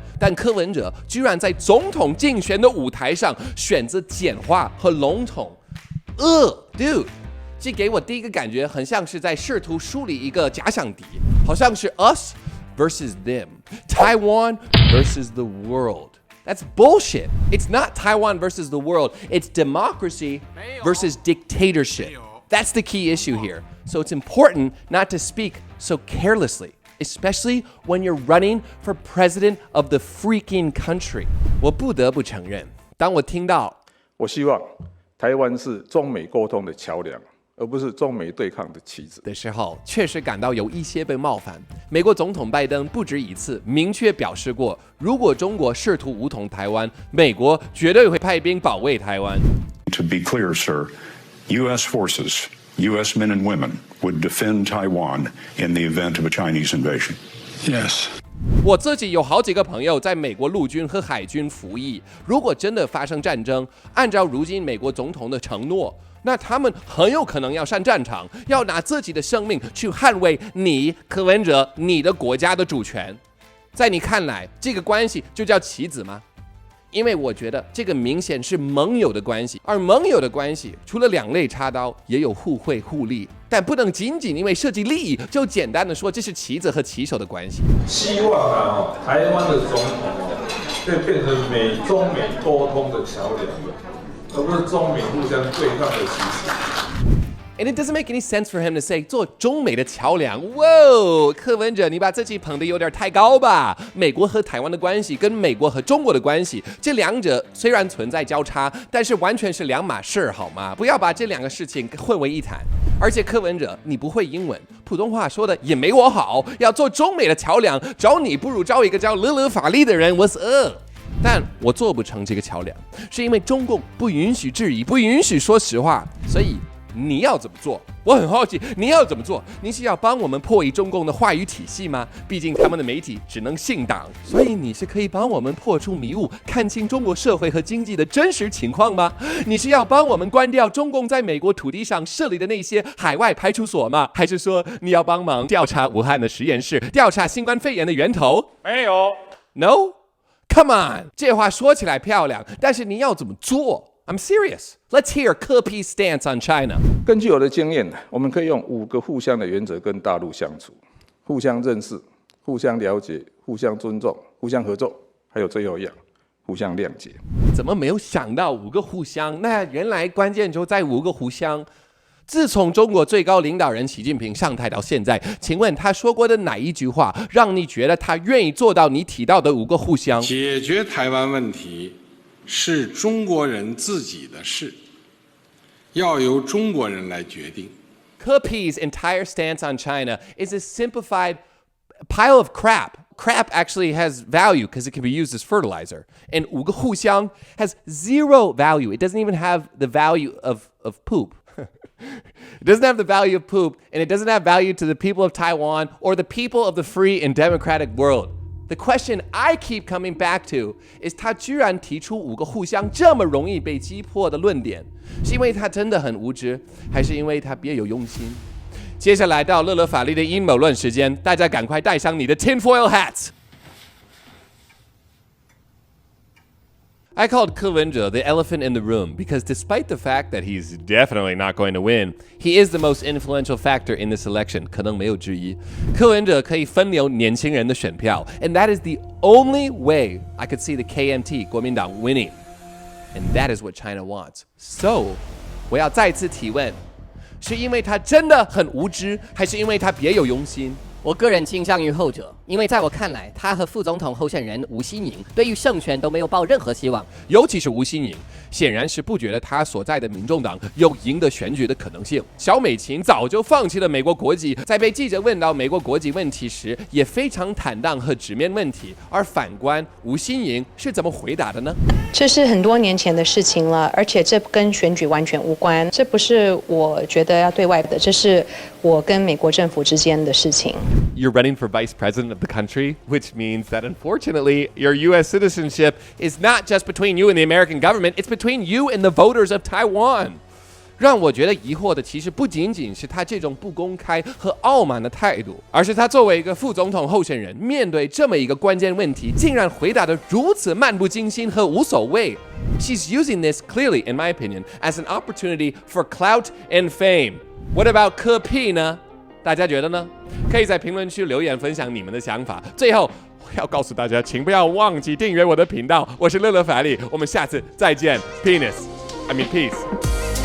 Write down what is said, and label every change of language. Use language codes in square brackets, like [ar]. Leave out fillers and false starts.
[zh] 但柯文哲居然在总统竞选的舞台上选择简化和笼统。 Dude， 这给我第一个感觉很像是在试图梳理一个假想敌，好像是 [en] us versus them, Taiwan versus the world. That's bullshit. It's not Taiwan versus the world. It's democracy versus dictatorship. That's the key issue here. So it's important not to speak so carelessly, especially when you're running for president of the freaking country. [zh] 我不得不承认，当我听到我希望台湾是中美沟通的桥梁，而不是中美对抗的棋子的时候，确实感到有一些被冒犯。美国总统拜登不止一次明确表示过，如果中国试图武统台湾，美国绝对会派兵保卫台湾。 [en] To be clear, sir, U.S. forces, U.S. men and women would defend Taiwan in the event of a Chinese invasion. Yes. [zh] 我自己有好几个朋友在美国陆军和海军服役，如果真的发生战争，按照如今美国总统的承诺，那他们很有可能要上战场，要拿自己的生命去捍卫你柯文哲你的国家的主权。在你看来，这个关系就叫棋子吗？因为我觉得这个明显是盟友的关系，而盟友的关系除了两肋插刀，也有互惠互利，但不能仅仅因为涉及利益就简单的说这是棋子和棋手的关系。希望台湾的总统可以变成中美沟通的桥梁，而不是中美互相对抗的棋子。 [en] And it doesn't make any sense for him to say [zh] 做中美的桥梁。哇，柯文哲，你把自己捧得有点太高吧？美国和台湾的关系跟美国和中国的关系，这两者虽然存在交叉，但是完全是两码事，好吗？不要把这两个事情混为一谈。而且柯文哲，你不会英文，普通话说的也没我好，要做中美的桥梁，找你不如找一个叫勒法利的人。 [en] What's up？ [zh] 但我做不成这个桥梁，是因为中共不允许质疑，不允许说实话，所以你要怎么做？我很好奇，你要怎么做？你是要帮我们破译中共的话语体系吗？毕竟他们的媒体只能信党，所以你是可以帮我们破除迷雾，看清中国社会和经济的真实情况吗？你是要帮我们关掉中共在美国土地上设立的那些海外派出所吗？还是说你要帮忙调查武汉的实验室，调查新冠肺炎的源头？没有 [en] No？Come on， [zh] 这话说起来漂亮，但是你要怎么做？ [en] I'm serious. Let's hear Kepi's stance on China. [zh] 根据我的经验，我们可以用5个互相的原则跟大陆相处：互相认识、互相了解、互相尊重、互相合作，还有最后一样，互相谅解。怎么没有想到5个互相？那原来关键就在5个互相。自从中国最高领导人习近平上台到现在，请问他说过的哪一句话让你觉得他愿意做到你提到的5个互相？解决台湾问题是中国人自己的事，要由中国人来决定。 [en] Kepi's entire stance on China is a simplified pile of crap. Crap actually has value because it can be used as fertilizer. And [zh] 5个互相 [en] has zero value. It doesn't even have the value of poop. It doesn't have the value of poop, and it doesn't have value to the people of Taiwan or the people of the free and democratic world. The question I keep coming back to is [zh] 他居然提出5个互相这么容易被击破的论点，是因为他真的很无知，还是因为他别有用心？接下来到勒法利的阴谋论时间，大家赶快戴上你的 [en] tinfoil hats。 I called Kewenja the elephant in the room because despite the fact that he's definitely not going to win, he is the most influential factor in this election, [zh] 可能没有之一。 [en] Kewenja [zh] 可以分流年轻人的选票 [en] and that is the only way I could see the KMT 国民党 winning. And that is what China wants. [zh] So, 我要再次提问，是因为他真的很无知，还是因为他别有用心？我个人倾向于后者，因为在我看来，他和副总统候选人吴欣盈对于胜选都没有抱任何希望。尤其是吴欣盈，显然是不觉得他所在的民众党有赢得选举的可能性。小美琴早就放弃了美国国籍，在被记者问到美国国籍问题时，也非常坦荡和直面问题。而反观吴欣盈是怎么回答的呢？这是很多年前的事情了，而且这跟选举完全无关。这不是我觉得要对外的，这是我跟美国政府之间的事情。 [en] You're running for vice president of the country, which means that unfortunately, your U.S. citizenship is not just between you and the American government, it's between you and the voters of Taiwan. [zh] 让我觉得疑惑的其实不仅仅是他这种不公开和傲慢的态度，而是他作为一个副总统候选人，面对这么一个关键问题，竟然回答得如此漫不经心和无所谓。 [en] She's using this clearly, in my opinion, as an opportunity for clout and fame. What about 柯 P 呢？ [zh] 大家觉得呢？可以在评论区留言分享你们的想法。最后，我要告诉大家，请不要忘记订阅我的频道。我是乐乐法力，我们下次再见。 [en] Penis, I mean peace.